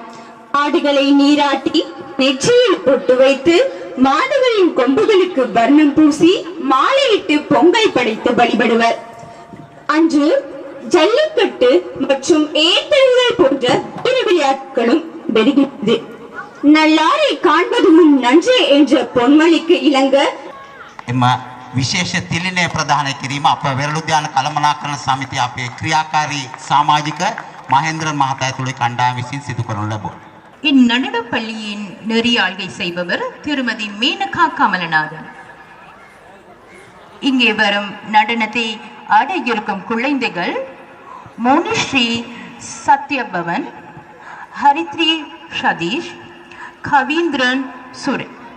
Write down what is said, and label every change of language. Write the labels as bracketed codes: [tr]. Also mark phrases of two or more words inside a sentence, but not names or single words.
[ta] மாடுகளை நீராட்டி நெற்றியில் பொட்டு வைத்து மாடுகளின் கொம்புகளுக்கு வர்ணம் பூசி மாலையிட்டு பொங்கல் படைத்து வழிபடுவர். அன்று ஜல்லிக்கட்டு மற்றும் ஏற்றல்கள் போன்ற பிற விளையாட்டுகளும் பெறுகிறது. நல்லாரை காண்பது முன் நன்றே என்ற பொன்மொழிக்கு இணங்க [si] විශේෂ තිලිනය ප්‍රධානය කිරීම අප වෙරළුද්‍යාන කළමනාකරණ සමිතිය අපේ ක්‍රියාකාරී සමාජික මහේන්ද්‍රන් මහතා ඇතුළු කණ්ඩායම විසින් සිදු කරනු ලැබුවා. [ta] இந்நடனப் பள்ளியின் நெறியாள்கை செய்பவர் திருமதி மேனகா கமலநாதன். இங்கே வரும் நடனத்தை ஆட இருக்கும் குழந்தைகள் மோனிஸ்ரீ சத்யபவன், ஹரித்ரி சதீஷ், கவீந்திரன் சுரேன்.